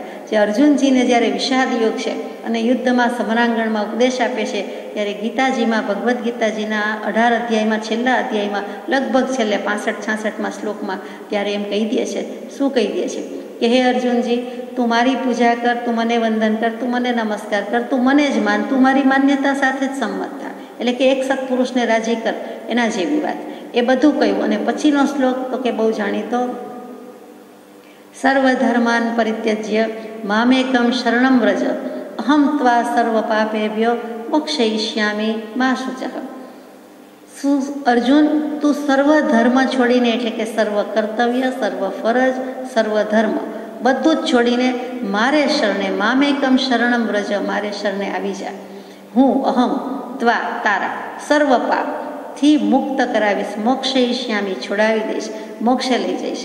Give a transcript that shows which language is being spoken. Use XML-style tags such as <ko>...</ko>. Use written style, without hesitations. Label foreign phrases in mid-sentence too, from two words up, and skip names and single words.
<gu>જે અર્જુનજીને જ્યારે વિષાદ યોગ છે અને યુદ્ધમાં સમરાંગણમાં ઉપદેશ આપે છે ત્યારે ગીતાજીમાં, ભગવદ્ ગીતાજીના 18 અધ્યાયમાં, છેલ્લા અધ્યાયમાં, લગભગ છેલ્લે 65-66માં શ્લોકમાં ત્યારે એમ કહી દે છે. શું કહી દે છે કે હે અર્જુનજી, તું મારી પૂજા કર, તું મને વંદન કર, તું મને નમસ્કાર કર, તું મને જ માન, તું મારી માન્યતા સાથે જ સંમત થા. એટલે કે એક સત્પુરુષને રાજી કર, એના જેવી વાત. એ બધું કહ્યું. અને પછીનો શ્લોક તો કે બહુ જાણીતો,</gu> <sa>सर्वधर्मान परित्यज्य मामेकम शरणम व्रज अहम त्वा सर्व पापेभ्यो मोक्षयिष्यामि मा शुचः.</sa> <gu>શું અર્જુન, તું સર્વ ધર્મ છોડીને, એટલે કે સર્વ કર્તવ્ય, સર્વ ફરજ, સર્વ ધર્મ બધું જ છોડીને મારે શરણે,</gu> <sa>मामेकम शरणम व्रज,</sa> <gu>મારે શરણે આવી જા. હું</gu> <sa>अहम त्वा</sa> <gu>તારા સર્વ પાપથી મુક્ત કરાવીશ, મોક્ષયિષ્યામિ છોડાવી દઈશ, મોક્ષે લઈ જઈશ.</gu>